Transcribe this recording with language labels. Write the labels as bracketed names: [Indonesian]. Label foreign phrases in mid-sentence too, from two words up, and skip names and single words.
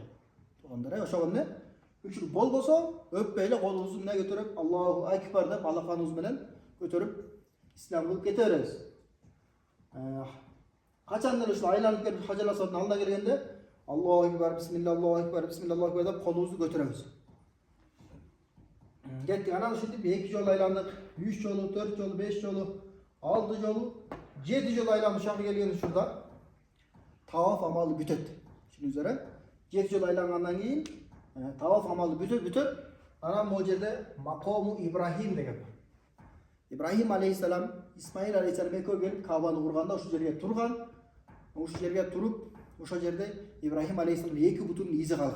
[Uzbek] To'g'ridir, o'shani uchun bo'lsa, o'pmayli, qo'lingizni unga ko'tarib [Arabic] الله أكبر [Uzbek] deb alaqangiz bilan ko'tarib islom qilib ketaverasiz. Qachondir shu aylanib kelib Hajarul Aswadni oldiga kelganda [Arabic] الله أكبر، بسم الله، الله أكبر، بسم الله، الله أكبر [Uzbek] deb qo'lingizni ko'taramiz. Getdik, ana shu deb 2 jol aylandik, 3 jol, 4 jol, 5 jol, 6 jol, 7 jol aylanib şahı kelgan şurada tavaf amali bitadi. Shuningizlar, 7 jol aylangandan keyin tavaf amali bitadi. Ana bu yerda maqomu Ibrohim degan bor. İbrahim aleyhisselam, İsmail aleyhisselamga ko'rib Ka'bani qurganda o'sha yerga turgan, o'sha yerga turib, o'sha yerda İbrahim aleyhisselam 2 butun izi qolgan.